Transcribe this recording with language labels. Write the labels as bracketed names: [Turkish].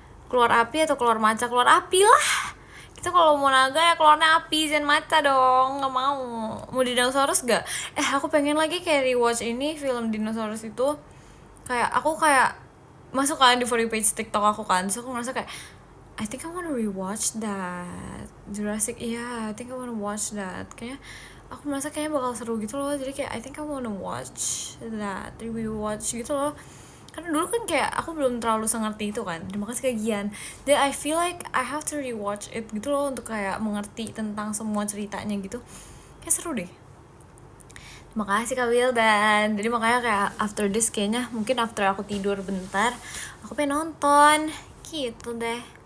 [Indonesian] Keluar api atau keluar maca? Keluar api lah. Kita kalau mau naga ya keluarnya api, jangan maca dong. Nggak mau dinosaurus gak? Aku pengen lagi kayak rewatch ini film dinosaurus itu. Aku masuk kan di for you page TikTok aku kan. [English] So [Indonesian] aku ngerasa kayak [English] I think I wanna rewatch that Jurassic. I think I wanna watch that. [Indonesian] Kayaknya aku merasa kayaknya bakal seru gitu loh. Jadi kayak [English] I think I wanna watch that, rewatch [Indonesian] gitu loh. Karena dulu kan kayak aku belum terlalu sengerti itu kan. Terima kasih Kak Gian. [English] Then I feel like I have to rewatch it [Indonesian] gitu loh, untuk kayak mengerti tentang semua ceritanya gitu. Kayak seru deh. Terima kasih Kak Wildan. Jadi makanya kayak [English] after this [Indonesian] kayaknya mungkin after aku tidur bentar aku pengen nonton gitu deh.